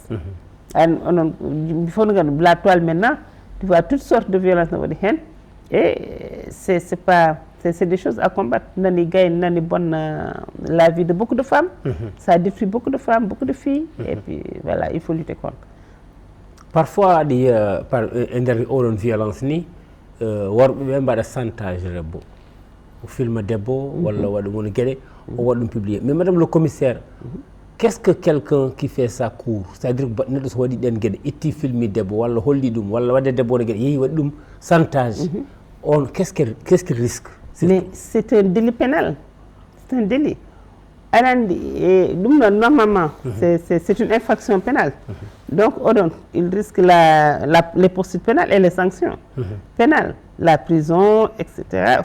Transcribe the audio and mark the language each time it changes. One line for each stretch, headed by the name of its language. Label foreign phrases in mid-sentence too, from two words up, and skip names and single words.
French: Il faut la toile maintenant, tu vois toutes sortes de violences et c'est des choses à combattre. La vie de beaucoup de femmes, ça détruit beaucoup de femmes, beaucoup de filles, et puis voilà, il faut lutter contre. Parfois, par une violence,
Fula: worɓe mbaɗa chantage rebbo o filma debbo walla waɗa woni gueɗe o waɗa ɗum publier.
French: Mais madame le commissaire, qu'est-ce que quelqu'un qui fait ça court, c'est-à-dire
Fula: neɗɗo so waɗi ɗen gueɗe itti filmi debbo walla holli ɗum walla wadde debbo ne gueɗe yeehi waɗi ɗum chantage,
French: on qu'est-ce qu'il risque? Mais c'est un délit pénal, c'est un délit. Normalement, c'est une infraction pénale. Donc, il risque les poursuites pénales et les sanctions pénales, la prison, etc.